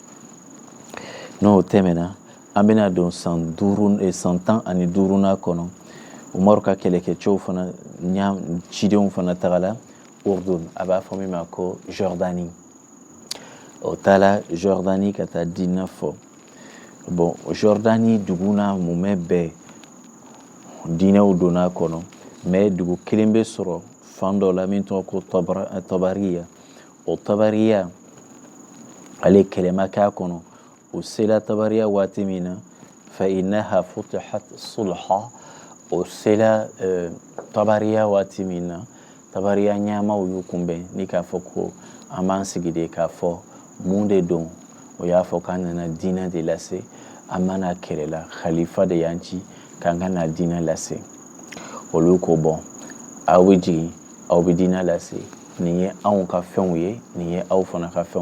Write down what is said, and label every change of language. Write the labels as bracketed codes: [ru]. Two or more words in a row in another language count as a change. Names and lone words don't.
[bm] n'o tɛmɛna an bɛna don san 15nan kɔnɔ Umar ka kɛlɛkɛcɛw fana cidenw fana tagala Urdun a b'a fɔ min ma ko Jordanie o taala Jordanie ka taa diinɛ fɔ bon Jordanie dugu n'a mumɛ bɛɛ diinɛw donn'a kɔnɔ mais dugu kelen bɛ sɔrɔ fan dɔ la min tɔgɔ ko Tabariya o Tabariya ale kɛlɛ ma k'a kɔnɔ o sela Tabariya waati min na [ar] فإنها فتحت صلحا [bm] o sela Tabariya waati min na Tabariya ɲɛmaw y'u kunbɛn ni k'a fɔ ko an b'an sigi de k'a fɔ mun de don o y'a fɔ k'an nana diinɛ de lase an mana kɛlɛ la khalifa de y'an ci k'an ka na diinɛ lase olu ko bɔn aw bɛ jigin aw bɛ diinɛ lase nin ye anw ka fɛnw ye nin ye aw fana ka fɛnw